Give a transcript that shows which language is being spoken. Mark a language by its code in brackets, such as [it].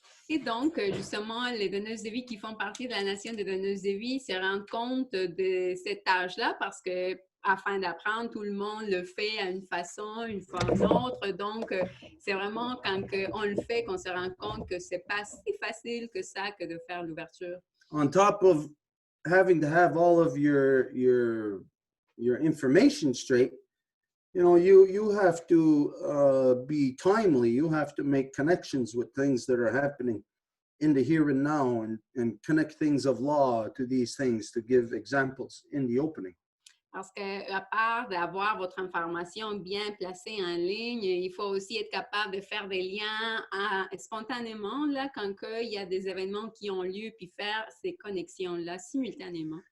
[fr] Et donc, justement, les donneuses de vie qui font partie de la nation des donneuses de vie se rendent compte de cette tâche-là parce que, afin d'apprendre, tout le monde le fait à une façon, une fois ou une autre. Donc, c'est vraiment quand on le fait qu'on se rend compte que c'est pas si facile que ça que de faire l'ouverture. [en] On top of having to have all of your information straight, you have to be timely. You have to make connections with things that are happening in the here and now, and connect things of law to these things to give examples in the opening. [fr] Parce qu'à part d'avoir votre information bien placée en ligne, il faut aussi être capable de faire des liens spontanément là, quand il y a des événements qui ont lieu, puis faire ces connexions-là simultanément.